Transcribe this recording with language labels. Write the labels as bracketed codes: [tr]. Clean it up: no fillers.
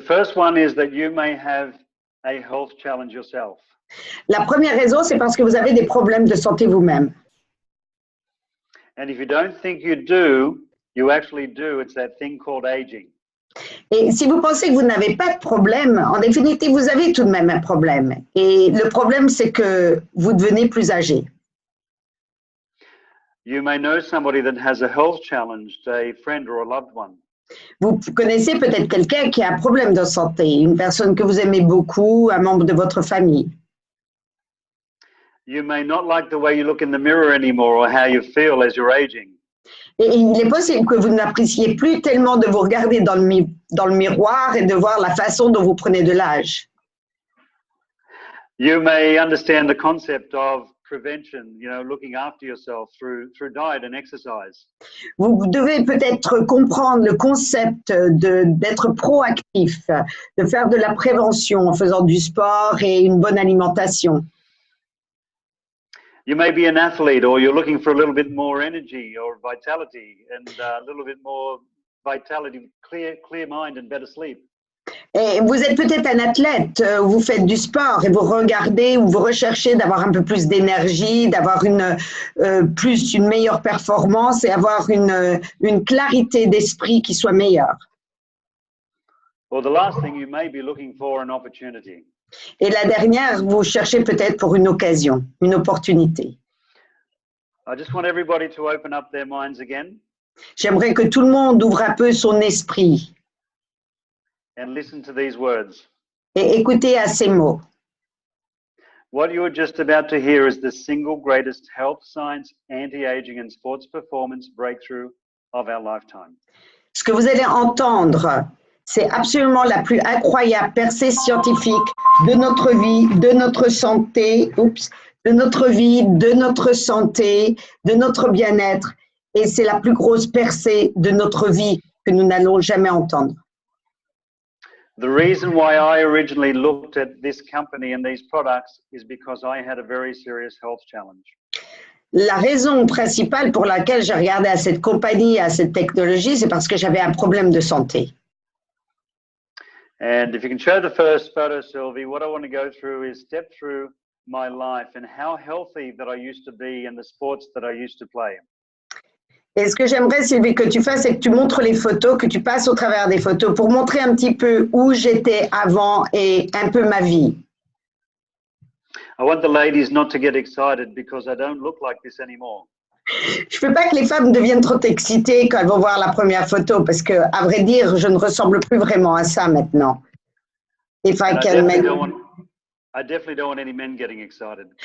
[en] first one is that you may have a health challenge yourself. [fr] La première raison, c'est parce que vous avez des problèmes de santé vous-même. [en] And if you don't think you do, you actually do. It's that thing called aging. [fr] Et si vous pensez que vous n'avez pas de problème, en définitive, vous avez tout de même un problème. Et le problème, c'est que vous devenez plus âgé. [en] You may know somebody that has a health challenge, a friend or a loved one. [fr] Vous connaissez peut-être quelqu'un qui a un problème de santé, une personne que vous aimez beaucoup, un membre de votre famille. [en] You may not like the way you look in the mirror anymore or how you feel as you're aging. [fr] Et il est possible que vous n'appréciez plus tellement de vous regarder dans le miroir et de voir la façon dont vous prenez de l'âge. [en] You may understand the concept of prevention, looking after yourself through diet and exercise. [fr] Vous devez peut-être comprendre le concept d'être proactif, de faire de la prévention en faisant du sport et une bonne alimentation. [en] You may be an athlete or you're looking for a little bit more energy or vitality and a little bit more vitality, clear mind and better sleep. [fr] Et vous êtes peut-être un athlète, vous faites du sport et vous regardez ou vous recherchez d'avoir un peu plus d'énergie, d'avoir une meilleure performance et avoir une clarité d'esprit qui soit meilleure. [en] Or the last thing, you may be looking for an opportunity. [fr] Et la dernière, vous cherchez peut-être pour une occasion, une opportunité. [en] I just want everybody to open up their minds again. [fr] J'aimerais que tout le monde ouvre un peu son esprit. [en] And listen to these words. [fr] Et écoutez à ces mots. [en] What you're just about to hear is the single greatest health science, anti-aging and sports performance breakthrough of our lifetime. [fr] Ce que vous allez entendre, c'est absolument la plus incroyable percée scientifique de notre vie, de notre santé, de notre vie, de notre santé, de notre bien-être. Et c'est la plus grosse percée de notre vie que nous n'allons jamais entendre. [en] The reason why I originally looked at this company and these products is because I had a very serious health challenge. [fr] La raison principale pour laquelle j'ai regardé à cette compagnie, à cette technologie, c'est parce que j'avais un problème de santé. [en] And if you can show the first photo, Sylvie, what I want to go through is step through my life and how healthy that I used to be and the sports that I used to play. [fr] Et ce que j'aimerais, Sylvie, que tu fasses, c'est que tu montres les photos, que tu passes au travers des photos pour montrer un petit peu où j'étais avant et un peu ma vie. [en] I want the ladies not to get excited because I don't look like this anymore. [fr] Je ne veux pas que les femmes deviennent trop excitées quand elles vont voir la première photo parce que, à vrai dire, je ne ressemble plus vraiment à ça maintenant. [en] If I can make... I definitely don't want any men getting excited.